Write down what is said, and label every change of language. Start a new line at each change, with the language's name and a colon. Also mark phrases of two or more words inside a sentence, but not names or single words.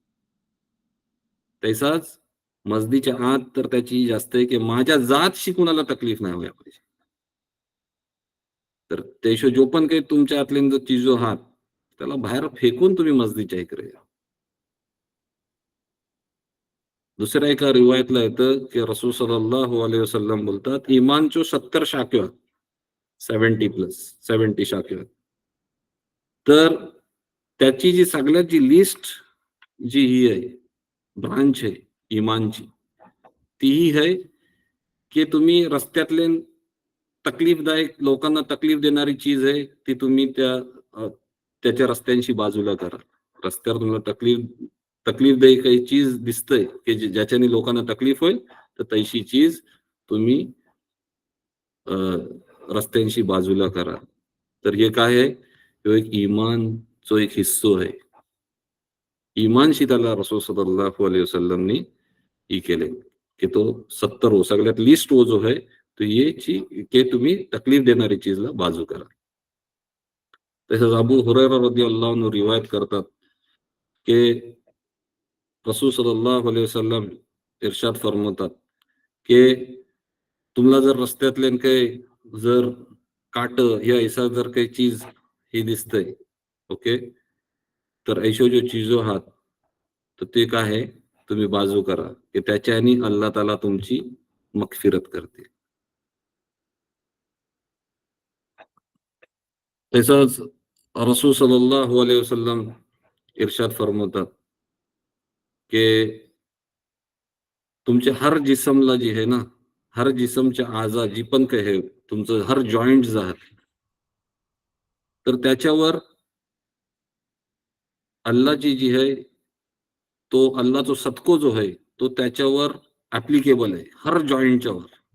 Marathi: तैसाच मस्जिदच्या आत तर त्याची जास्त आहे की माझ्या जातशी कुणाला तकलीफ नाही व्हायला पाहिजे. तर त्याशिवाय जो पण काही तुमच्या आतले जो चिजो आहात, त्याला बाहेर फेकून तुम्ही मस्जिदच्या इकडे या. दुसऱ्या एका रिवायतला येतं की रसूल
Arabic: صلى الله عليه وسلم
Marathi: बोलतात, इमानचो 70 शाख्या, 70 प्लस 70 शाख्या. तर त्याची जी सगळ्यात जी लिस्ट जी ही आहे, ब्रांच आहे इमानची, तीही आहे की तुम्ही रस्त्यातले तकलीफदायक लोकांना तकलीफ देणारी चीज आहे ती तुम्ही त्याच्या रस्त्यांशी बाजूला करा. रस्त्यावर तुम्हाला तकलीफदायी काही चीज दिसतंय की ज्याच्याने लोकांना तकलीफ होईल, तर तैशी चीज तुम्ही रस्त्यांशी बाजूला करा. तर हे काय आहे? तो एक इमानचो एक हिस्सो आहे. इमानशी त्याला रसूल
Arabic: صلى الله عليه وسلم
Marathi: ही केले की तो 70 हो सगळ्यात लिस्ट
Urdu: وو جو ہے تو یہ
Marathi: की तुम्ही तकलीफ देणारी चीजला बाजू करा. तसंच अबू हुरैरा
Arabic: رضي الله عنه
Marathi: रिवायत करतात की रसूल
Arabic: صلى الله عليه وسلم
Marathi: इर्शाद फरमावतात की तुम्हाला जर रस्त्यातले काही जर काट या ऐसा जर काही चीज हे दिसतंय, ओके, तर ऐशो जो चीजो आहात तर ते काय आहे तुम्ही बाजू करा की त्याच्याने
Arabic: الله تعالى
Marathi: तुमची मगफिरत करते. तसंच रसूल
Arabic: صلى الله عليه وسلم
Marathi: इर्शाद फरमावतात की तुमच्या हर जिसमला जी आहे ना, हर जिसमच्या आजा जी पण काही आहे, तुमचं हर जॉइंट आहात, तर त्याच्यावर अल्लाची जी आहे, तो अल्लाचा सदको जो आहे, तो त्याच्यावर ॲप्लिकेबल आहे, हर जॉइंटच्या वर.